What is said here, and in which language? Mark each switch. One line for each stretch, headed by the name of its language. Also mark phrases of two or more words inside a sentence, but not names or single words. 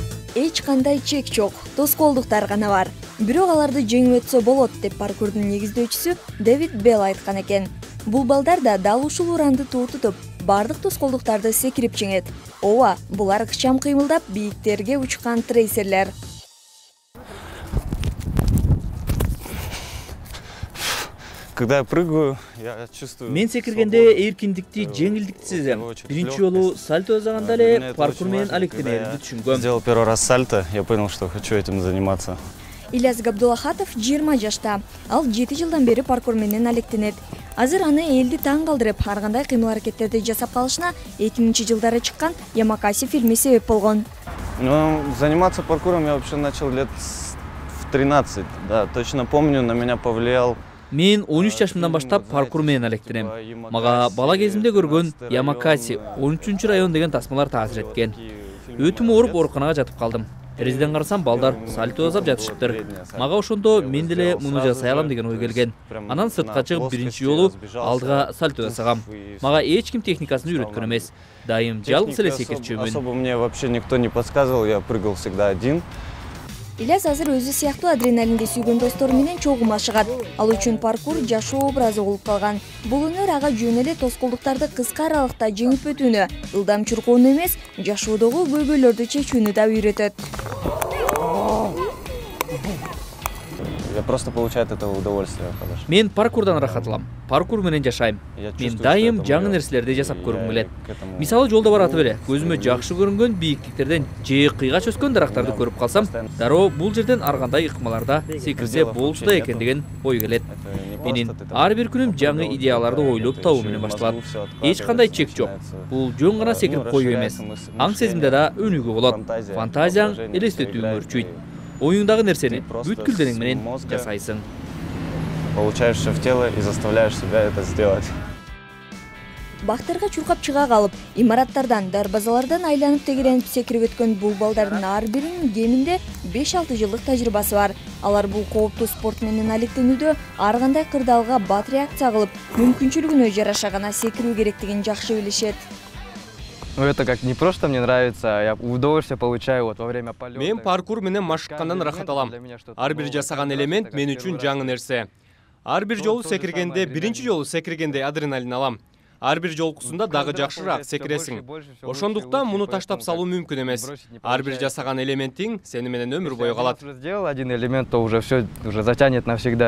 Kyrgyz: эч кандай чек жок, тоскоолдуктар гана бар. Бирок аларды жеңип өтсө болот деп паркурдун негиздөөчүсү Дэвид Белл айткан экен. Бул балдар да дал ушул уранды туу тутуп, бардык тоскоолдуктарды секирип жеңет. Ооба, булар ыкчам кыймылдап бийиктерге учкан трейсерлер.
Russian: Когда я прыгаю, я чувствую...
Kyrgyz: Мен секиргенде эркиндикти, жеңилдикти сезем. Биринчи жолу сальто жасаганда эле паркур менен алектенерди түшүнгөм.
Russian: Сделал первый раз сальто, я понял, что хочу этим заниматься.
Kyrgyz: Ильяс Габдулахатов 20 жашта. Ал 7 жылдан бери паркур менен алектенет. Азыр аны элди таң калтырып, ар кандай кыймыл-аракеттерди жасап калышына 2000-жылдары чыккан Ямакаси фильми себеп болгон.
Russian: Ну, заниматься паркуром я вообще начал лет в 13. Да, точно помню, на меня повлиял.
Kyrgyz: Мен 13 жашымдан баштап паркур менен алектенем. Мага бала кезимде көргөн Ямакаси 13 район деген тасмалар таасир эткен. Өтүм ооруп ооруканага жатып калдым. Терезеден карасам балдар сальто жасап жатышыптыр. Мага ошондо мен деле муну жасай алам деген ой келген. Анан сыртка чыгып биринчи жолу алдыга сальто жасагам. Мага эч ким техникасын үйрөткөн эмес. Дайым жалгыз эле секирчүмүн.
Russian: Особо мне вообще никто не подсказывал, я прыгал всегда один.
Kyrgyz: Ильяс азыр өзү сыяктуу адреналинди сүйгөн достору менен чогум ашыгат. Ал үчүн паркур жашоо образы болуп калган. Бул өнөр ага жөн эле тоскоолдуктарды кыска аралыкта жеңип өтүүнү, ылдам чуркоону эмес, жашоодогу көйгөйлөрдү чечүүнү да үйрөтөт.
Russian: Я просто получаю от этого удовольствие.
Kyrgyz: Мен паркурдан рахат алам. Паркур менен жашайм. Мен дайым жаңы нерселерди жасап көргүм келет. Мисалы жолдо баратып эле көзүмө жакшы көрүнгөн бийиктиктерден же кыйгач өскөн дарактарды көрүп калсам, дароо бул жерден ар кандай ыкмаларда секирсе болчу да экен деген ой келет. Менин ар бир күнүм жаңы идеяларды ойлоп табуу менен башталат. Эч кандай чек жок. Бул жөн гана секирип коюу эмес. Аң сезимде да өнүгүү болот. Фантазияң элестетүүңө өрчүйт. Оюңдагы нерсени бүткүл денең менен жасайсың.
Russian: Получаешь все в тело и заставляешь себя это сделать.
Kyrgyz: Бактарга чуркап чыга калып, имараттардан, дарбазалардан айланып тегеренип секирип өткөн бул балдардын ар биринин кеминде 5-6 жылдык тажрыйбасы бар. Алар бул кооптуу спорт менен алектенүүдө ар кандай кырдаалга бат реакция кылып, мүмкүнчүлүгүнө жараша гана секирүү керектигин жакшы билишет.
Russian: Ну это как не просто мне нравится, я удовольствие получаю вот во время полета.
Kyrgyz: Мен паркур менен машыккандан рахат алам. Ар бир жасаган элемент мен үчүн жаңы нерсе. Ар бир жолу секиргенде, биринчи жолу секиргенде адреналин алам. Ар бир жолкусунда дагы жакшыраак секиресиң. Ошондуктан муну таштап салуу мүмкүн эмес. Ар бир жасаган элементиң сени менен өмүр бою калат.
Russian: Сделал один элемент, то уже все уже затянет навсегда.